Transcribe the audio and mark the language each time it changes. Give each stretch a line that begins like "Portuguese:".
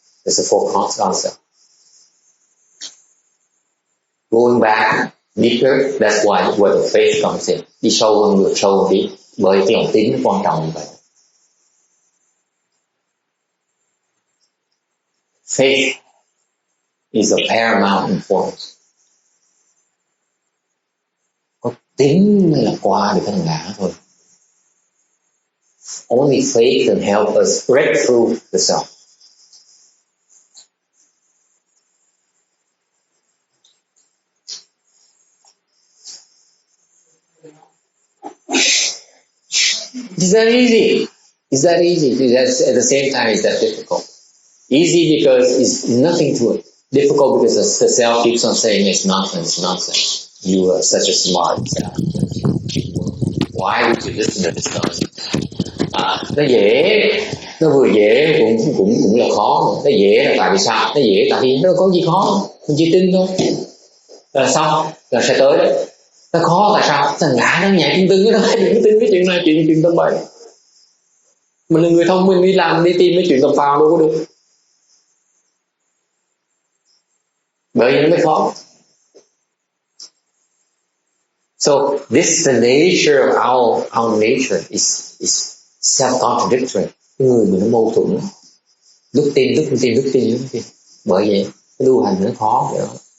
English: It's a false concept. Going back deeper, that's where the faith comes in.
Vietnamese: Đi sâu hơn, được sâu hơn tí, bởi cái lòng tin nó quan trọng như vậy.
English: Faith is of paramount importance.
Vietnamese: Có tín mới là qua được cái thằng ngã thôi.
English: Only faith can help us break through the self. Is that easy? Is that easy? At the same time, is that difficult? Easy because it's nothing to it. Difficult because the self keeps on saying it's nonsense, nonsense. You are such a smart self. Why would you listen to this nonsense?
Vietnamese: Nó dễ, nó vừa dễ cũng là khó. Nó dễ là tại vì sao? Nó dễ tại vì nó có gì khó, mình chỉ tin thôi. Là xong, là sẽ tới đấy. Nó khó tại sao? Thằng ngã nó nhảy tin cái đó, đừng có tin cái chuyện này, chuyện tầm bậy. Mình là người thông minh đi làm đi tìm cái chuyện tầm phào đâu có được. Bởi vì nó mới khó.
English: So this is the nature of our nature is self-contradictory.
Vietnamese: Cái người mình nó mâu thuẫn. Lúc tin. Bởi vậy cái tu hành nó khó vậy đó.